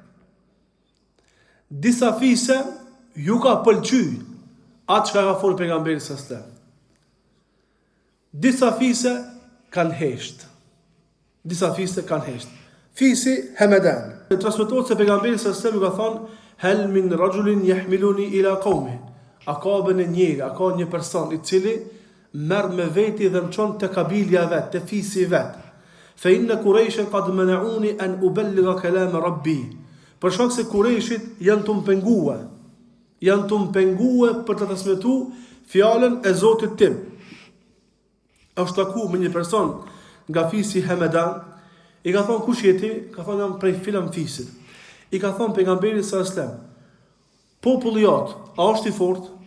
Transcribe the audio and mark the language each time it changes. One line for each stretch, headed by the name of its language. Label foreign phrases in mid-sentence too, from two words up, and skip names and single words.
Albanian: Disa fise ju ka pëlqy atë që ka folë pejgamberi
Arabic: صلى الله عليه وسلم.
Albanian: Disa fise kanë hesht. Disa fise kanë hesht. Fisi Hamadan. Transmetohet se pejgamberi
Arabic: صلى الله عليه وسلم
Albanian: ka thonë:
Arabic: "هل من رجل يحملني إلى قومي."
Albanian: A ka bën njëri, a ka një person i cili merr me veti dhe më çon te kabilja vet, te fisi vet.
Arabic: فإن قريشا قد منعوني أن أبلغ كلام ربي.
Albanian: Për shkak se Quraishit janë të penguar. Janë të penguar për të transmetuar fjalën e Zotit tim. Është taku me një person nga fisi Hamadan, i ka thonë kush je ti? Ka thonë jam prej filan fisit. I ka thonë pejgamberi
Arabic: صلى الله عليه وسلم:
Albanian: "Populli jot, a është i fortë?